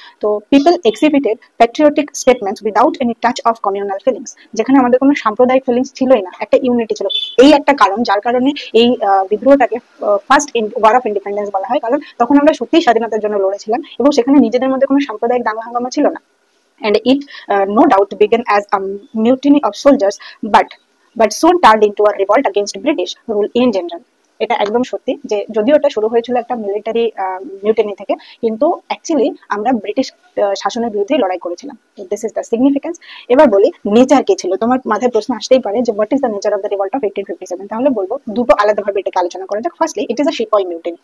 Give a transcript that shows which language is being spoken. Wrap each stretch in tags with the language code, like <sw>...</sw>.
<en>তো people exhibited patriotic statements without any touch of communal feelings,</en> <bn>যেখানে আমাদের কোনো সাম্প্রদায়িক ফিলিংস ছিলই না, একটা ইউনিটি ছিল। এই একটা কারণ যার কারণে এই বিদ্রোহটাকে ফার্স্ট ওয়ার অফ ইন্ডিপেন্ডেন্স বলা হয়, কারণ তখন আমরা সত্যিই স্বাধীনতার জন্য লড়েছিলাম এবং সেখানে নিজেদের মধ্যে কোনো সাম্প্রদায়িক দাঙ্গা হাঙ্গামা ছিল না।</bn> <en>and it no doubt began as a mutiny of soldiers, but soon turned into a revolt against British rule in general.</en> <bn>এটা একদম সত্যি যে যদিও এটা শুরু হয়েছিল একটা মিলিটারি মিউটিনি থেকে, কিন্তু অ্যাকচুয়ালি আমরা ব্রিটিশ শাসনের বিরুদ্ধে লড়াই করেছিলাম।</bn> <en>This is the significance.</en> <bn>এবার বলি নেচার কি ছিল। তোমার মাথায় প্রশ্ন আসতেই পারে যে</bn> <en>What is the nature of the revolt of 1857।</en> <bn>তাহলে বলবো দুটো আলাদাভাবে এটাকে আলোচনা করা যাক।</bn> <en>Firstly it is a sepoy mutiny.</en>